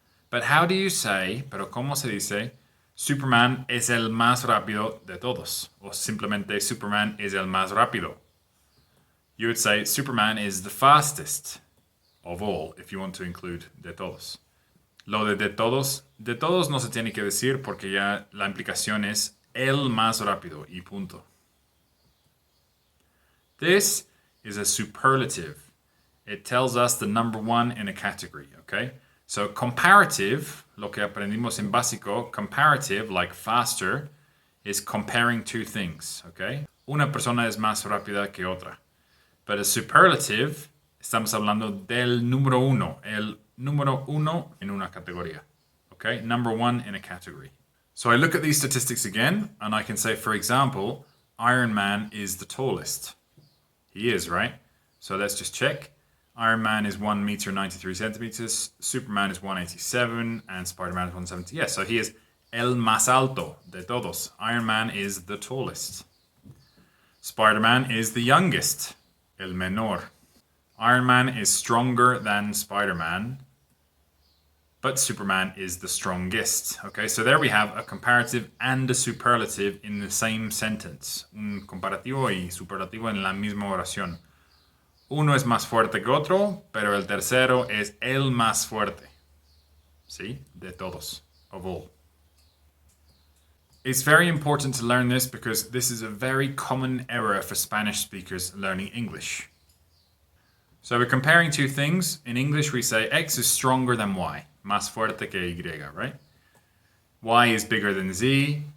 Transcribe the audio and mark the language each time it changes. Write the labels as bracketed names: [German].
[English] But how do you say, [Spanish] pero cómo se dice, Superman es el más rápido de todos? O simplemente Superman es el más rápido. [English] You would say Superman is the fastest of all, if you want to include [Spanish] de todos. Lo de todos no se tiene que decir porque ya la implicación es el más rápido y punto. [English] This is a superlative. It tells us the number one in a category, okay? So comparative, [Spanish] lo que aprendimos en básico, [English] comparative, like faster, is comparing two things, okay? [Spanish] Una persona es más rápida que otra. [English] But a superlative, [Spanish] estamos hablando del número uno, el número uno en una categoría, okay? [English] Number one in a category. So I look at these statistics again, and I can say, for example, Iron Man is the tallest. He is, right? So let's just check. Iron Man is 1 meter 93 centimeters, Superman is 187, and Spider-Man is 170. Yes, so he is [Spanish] el más alto de todos. [English] Iron Man is the tallest. Spider-Man is the youngest, [Spanish] el menor. [English] Iron Man is stronger than Spider-Man, but Superman is the strongest. Okay, so there we have a comparative and a superlative in the same sentence. [Spanish] Un comparativo y superlativo en la misma oración. Uno es más fuerte que otro, pero el tercero es el más fuerte. ¿Sí? De todos, [English] of all. It's very important to learn this because this is a very common error for Spanish speakers learning English. So we're comparing two things. In English we say X is stronger than Y. [Spanish] Más fuerte que Y, [English] right? Y is bigger than Z.